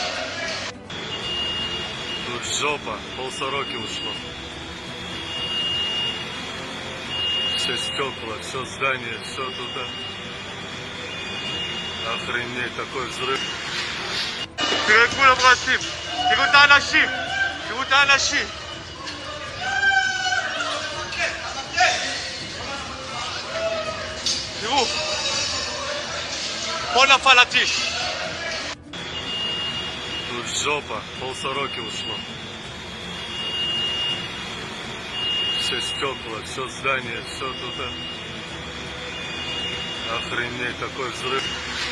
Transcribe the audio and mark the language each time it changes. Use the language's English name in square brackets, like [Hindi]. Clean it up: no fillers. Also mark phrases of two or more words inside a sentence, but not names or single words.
[Russian] Тут жопа, полсороки ушло. Все стекла, все здание, все туда. Охренеть, такой взрыв. [Hebrew] תראו את כולם רצים, תראו את האנשים, תראו את האנשים. תראו, פה נפל הטיש. [Russian] Тут жопа, полсороки ушло. Все стекла, все здание, все туда. Охренеть, такой взрыв.